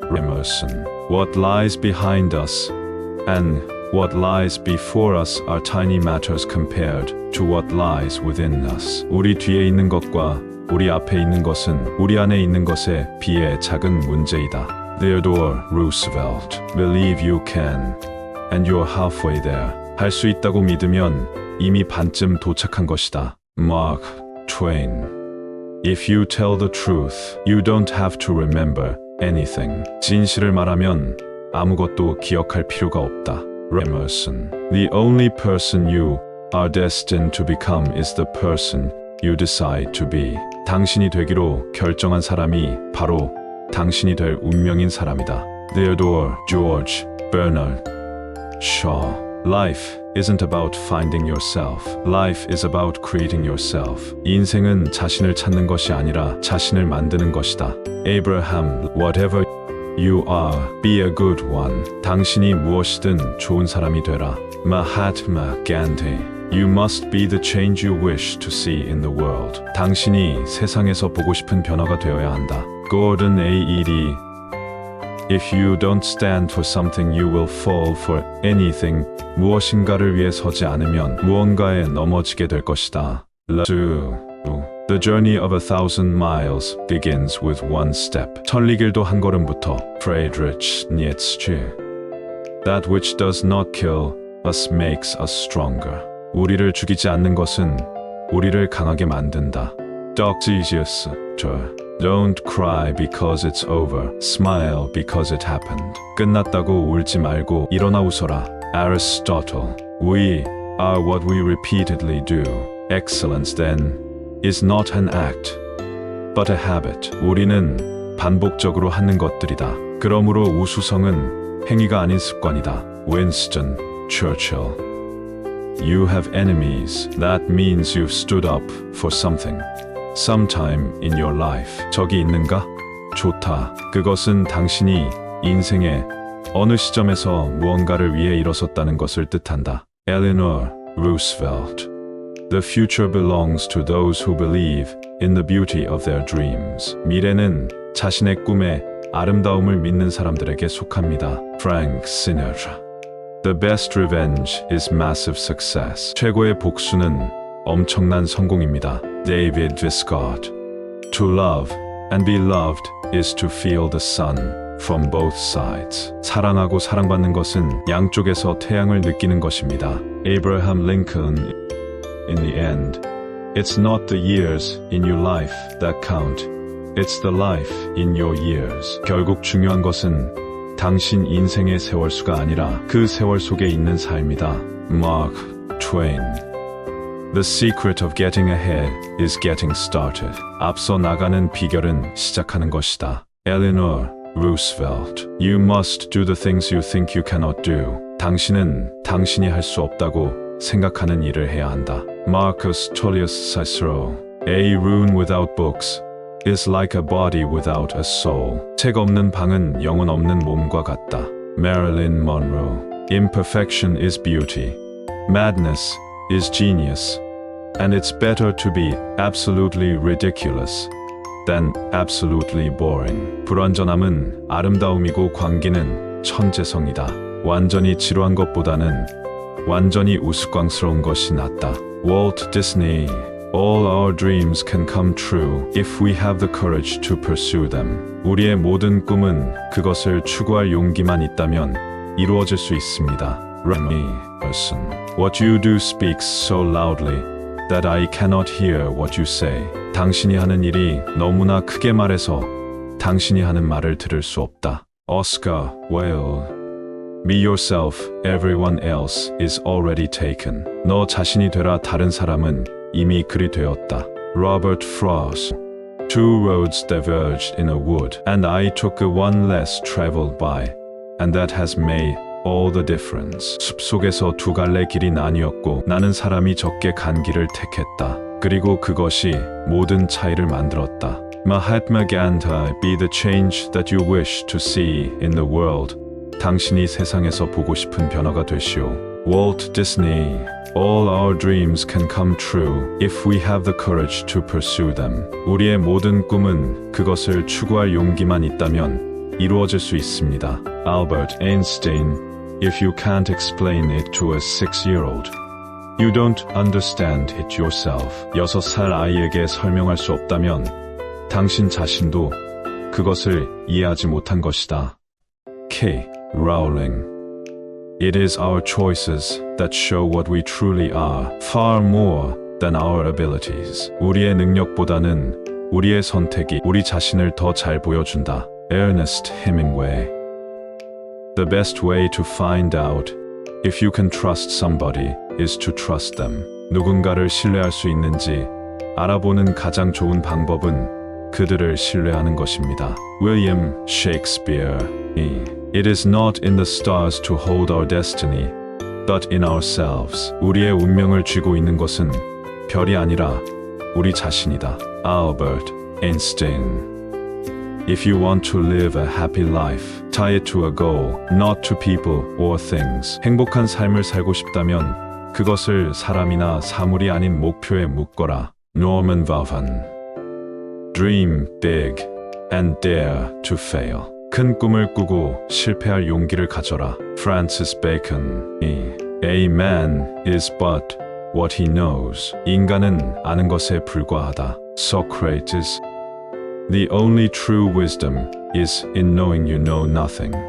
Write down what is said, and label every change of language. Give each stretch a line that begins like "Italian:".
English: Emerson. What lies behind us and what lies before us are tiny matters compared to what lies within us.
Korean: 우리 뒤에 있는 것과 우리 앞에 있는 것은 우리 안에 있는 것에 비해 작은 문제이다.
English: Theodore Roosevelt. Believe you can, and you're halfway there.
Korean: 할 수 있다고 믿으면 이미 반쯤 도착한 것이다.
English: Mark Twain. If you tell the truth, you don't have to remember anything.
Korean: 진실을 말하면 아무것도 기억할 필요가 없다.
English: Emerson. The only person you are destined to become is the person you decide to be.
Korean: 당신이 되기로 결정한 사람이 바로 당신이 될 운명인 사람이다.
English: Theodore George Bernard Shaw. Life isn't about finding yourself. Life is about creating yourself.
Korean: 인생은 자신을 찾는 것이 아니라 자신을 만드는 것이다.
English: Abraham. Whatever you are, be a good one.
Korean: 당신이 무엇이든 좋은 사람이 되라.
English: Mahatma Gandhi. You must be the change you wish to see in the world.
Korean: 당신이 세상에서 보고 싶은 변화가 되어야 한다.
English: Gordon A. Eddy. If you don't stand for something, you will fall for anything.
Korean: 무엇인가를 위해 서지 않으면 무언가에 넘어지게 될 것이다. Lao Tzu.
English: The journey of 1,000 miles begins with one step.
Korean: 천리길도 한 걸음부터. Friedrich Nietzsche.
English: That which does not kill us makes us stronger.
Korean: 우리를 죽이지 않는 것은 우리를 강하게 만든다.
English: Doctesius. Don't cry because it's over. Smile because it happened.
Korean: 끝났다고 울지 말고 일어나 웃어라.
English: Aristotle. We are what we repeatedly do. Excellence then is not an act, but a habit.
Korean: 우리는 반복적으로 하는 것들이다. 그러므로 우수성은 행위가 아닌 습관이다.
English: Winston Churchill. You have enemies. That means you've stood up for something. Sometime in your life.
Korean: 적이 있는가? 좋다. 그것은 당신이 인생의 어느 시점에서 무언가를 위해 일어섰다는 것을 뜻한다.
English: Eleanor Roosevelt. The future belongs to those who believe in the beauty of their dreams.
Korean: 미래는 자신의 꿈의 아름다움을 믿는 사람들에게 속합니다.
English: Frank Sinatra. The best revenge is massive success.
Korean: 최고의 복수는 엄청난 성공입니다.
English: David Viscott. To love and be loved is to feel the sun from both sides.
Korean: 사랑하고 사랑받는 것은 양쪽에서 태양을 느끼는 것입니다.
English: Abraham Lincoln. In the end, it's not the years in your life that count. It's the life in your years.
Korean: 결국 중요한 것은 당신 인생의 세월수가 아니라 그 세월 속에 있는 삶이다.
English: Mark Twain. The secret of getting ahead is getting started.
Korean: 앞서 나가는 비결은 시작하는 것이다.
English: Eleanor Roosevelt. You must do the things you think you cannot do.
Korean: 당신은 당신이 할 수 없다고 생각하는 일을 해야 한다.
English: Marcus Tullius Cicero. A room without books is like a body without a soul.
Korean: 책 없는 방은 영혼 없는 몸과 같다.
English: Marilyn Monroe. Imperfection is beauty. Madness is genius. And it's better to be absolutely ridiculous than absolutely boring.
Korean: 불완전함은 아름다움이고 광기는 천재성이다. 완전히 지루한 것보다는 완전히 우스꽝스러운 것이 낫다.
English: Walt Disney. All our dreams can come true if we have the courage to pursue them.
Korean: 우리의 모든 꿈은 그것을 추구할 용기만 있다면 이루어질 수 있습니다.
English: Remy Martin. What you do speaks so loudly that I cannot hear what you say.
Korean: 당신이 하는 일이 너무나 크게 말해서 당신이 하는 말을 들을 수 없다.
English: Oscar Wilde. Be yourself, everyone else is already taken.
Korean: 너 자신이 되라, 다른 사람은 이미 그리 되었다.
English: Robert Frost. Two roads diverged in a wood, and I took the one less traveled by, and that has made all the difference.
Korean: 숲속에서 두 갈래 길이 나뉘었고 나는 사람이 적게 간 길을 택했다. 그리고 그것이 모든 차이를 만들었다.
English: Mahatma Gandhi. Be the change that you wish to see in the world.
Korean: 당신이 세상에서 보고 싶은 변화가 되시오.
English: Walt Disney. All our dreams can come true if we have the courage to pursue them.
Korean: 우리의 모든 꿈은 그것을 추구할 용기만 있다면 이루어질 수 있습니다.
English: Albert Einstein. If you can't explain it to a 6-year-old, you don't understand it yourself.
Korean: 6살 아이에게 설명할 수 없다면 당신 자신도 그것을 이해하지 못한 것이다.
English: K. Rowling. It is our choices that show what we truly are, far more than our abilities.
Korean: 우리의 능력보다는 우리의 선택이 우리 자신을 더 잘 보여준다.
English: Ernest Hemingway. The best way to find out if you can trust somebody is to trust them.
Korean: 누군가를 신뢰할 수 있는지 알아보는 가장 좋은 방법은 그들을 신뢰하는 것입니다.
English: William Shakespeare. It is not in the stars to hold our destiny, but in ourselves.
Korean: 우리의 운명을 쥐고 있는 것은 별이 아니라 우리 자신이다.
English: Albert Einstein. If you want to live a happy life, tie it to a goal, not to people or things.
Korean: 행복한 삶을 살고 싶다면 그것을 사람이나 사물이 아닌 목표에 묶어라.
English: Norman Vavan. Dream big and dare to fail.
Korean: 큰 꿈을 꾸고 실패할 용기를 가져라.
English: Francis Bacon. A man is but what he knows.
Korean: 인간은 아는 것에 불과하다.
English: Socrates. The only true wisdom is in knowing you know nothing.